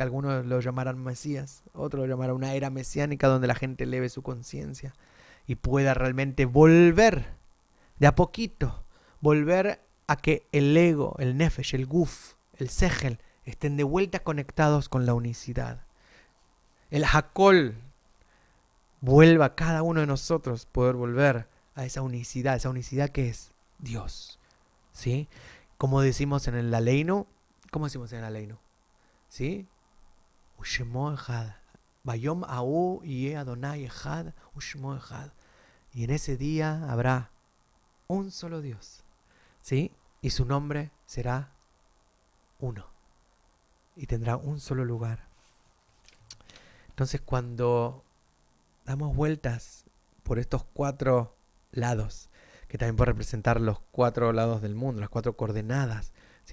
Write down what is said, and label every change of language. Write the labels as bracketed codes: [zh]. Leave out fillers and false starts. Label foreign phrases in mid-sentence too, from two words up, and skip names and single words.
[es] Algunos lo llamarán Mesías, otros lo llamarán una era mesiánica donde la gente eleve su conciencia y pueda realmente volver, de a poquito, volver a que el ego, el nefesh, el guf, el sehel, estén de vuelta conectados con la unicidad. El hakol vuelva a cada uno de nosotros poder volver a esa unicidad que es Dios, ¿sí? Como decimos en el Aleinu, ¿cómo decimos en el Aleinu? [he] ¿Sí? ושמו אחד. ביום ההוא יהיה אדוני אחד ושמו אחד. [es] Y en ese día habrá un solo Dios, ¿sí? Y su nombre será uno. Y tendrá un solo lugar. Entonces, cuando damos vueltas por estos 4 lados, que también puede representar los 4 lados del mundo, las 4 coordenadas, ¿sí?